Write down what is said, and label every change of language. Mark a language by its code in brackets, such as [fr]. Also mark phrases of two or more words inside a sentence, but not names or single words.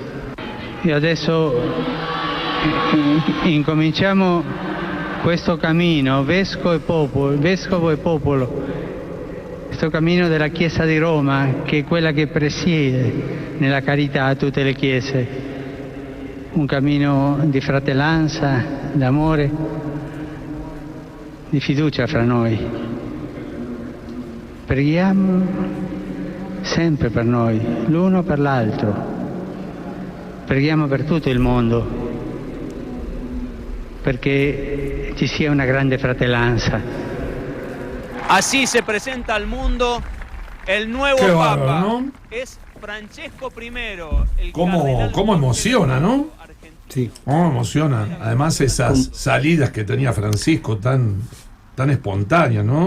[it] E adesso incominciamo questo cammino, vescovo e popolo, questo cammino della Chiesa di Roma, che è quella che presiede nella carità a tutte le chiese, un cammino di fratellanza, d'amore, di fiducia fra noi. Preghiamo sempre per noi, l'uno per l'altro. Preghiamo per tutto il mondo, perché ci sia una grande fratellanza. [es] Así se presenta al mundo el nuevo Qué Papa. bárbaro, ¿no? Es Francesco I. El ¿Cómo cardenal emociona, no? Sí. ¿Cómo emociona? Además esas salidas que tenía Francisco tan espontáneas, ¿no?